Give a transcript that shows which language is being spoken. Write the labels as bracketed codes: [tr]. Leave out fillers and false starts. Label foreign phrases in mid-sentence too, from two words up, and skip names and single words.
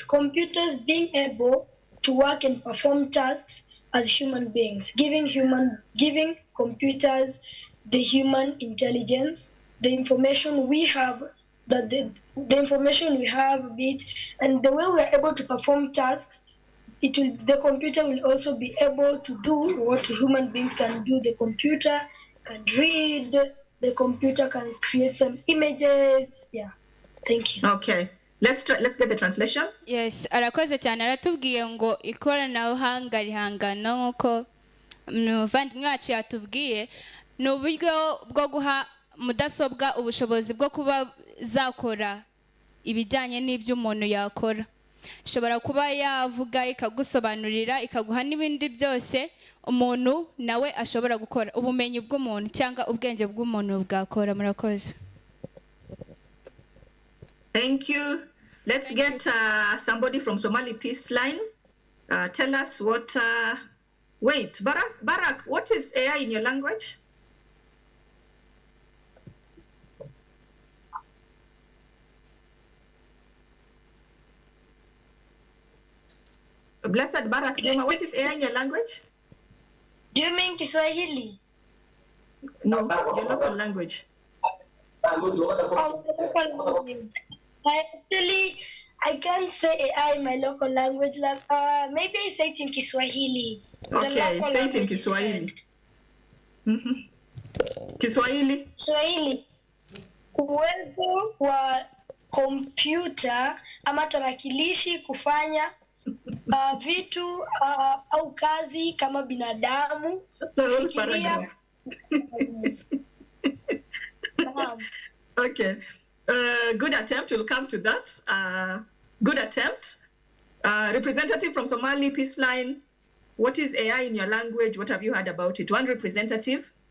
[en] Computers being able to work and perform tasks as human beings, giving computers the human intelligence, the information we have, that the information we have a bit, and the way we are able to perform tasks. The computer will also be able to do what human beings can do. The computer can read, the computer can create some images. Yeah. Thank you. Okay. Let's get the translation. Yes, [rw] arakoze cyane aratubwiye ngo ikoranabuhanga rihangana nk'uko umuvandimwe wacu yatubwiye ni uburyo bwo guha mudasobwa ubushobozi bwo kuba zakora ibijyanye n'ibyo umuntu yakora. Ishobora kuba yavuga ikagusobanurira ikaguha n'ibindi byose umuntu nawe ashobora gukora, ubumenyi bw'umuntu cyangwa ubwenge bw'umuntu bwakora. Murakoze. [en] Thank you. Let's get somebody from Somali Peace Line. Tell us what. Wait, Barak, what is AI in your language? Blessed Barak Juma, what is AI in your language? Do you mean Kiswahili? No, your local language. I can't say AI in my local language. Maybe I say it in Kiswahili. Okay, say it in Kiswahili. Kiswahili. Kiswahili. [sw] Uwezo wa kompyuta ama tarakilishi kufanya vitu au kazi kama binadamu. Kufikiria. [en] Okay. Good attempt. We'll come to that. Good attempt. Representative from Somali Peace Line. What is AI in your language? What have you heard about it? One representative.